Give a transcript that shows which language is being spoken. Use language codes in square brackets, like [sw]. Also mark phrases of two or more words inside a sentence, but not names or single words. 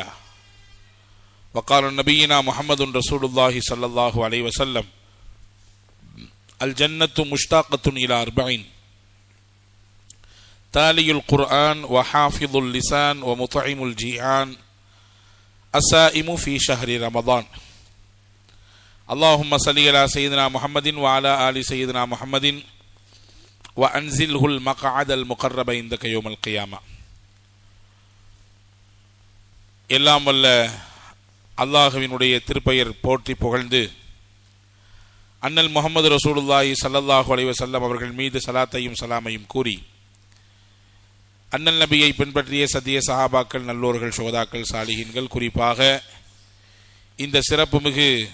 [ar] وقال نبينا محمد رسول الله صلى الله عليه وسلم الجنة مشتاقة إلى 4: تالي القرآن وحافظ اللسان ومطعم الجيعان الصائم في شهر رمضان. اللهم صل على سيدنا محمد وعلى آل سيدنا محمد وأنزله المقعد المقرب عندك يوم القيامة. [ta] எல்லாம் வல்ல அல்லாஹ்வினுடைய திருப்பெயர் போற்றி புகழ்ந்து அண்ணல் முஹம்மது [ar] رسول الله صلى الله عليه وسلم [ta] அவர்கள் மீது ஸலாத்தையும் ஸலாமையும் கூறி அண்ணல் நபியை பின்பற்றிய சத்திய சஹாபாக்கள், நல்லோர்கள், சுஹதாக்கள், சாலிஹீன்கள், குறிப்பாக இந்த சிறப்புமிகு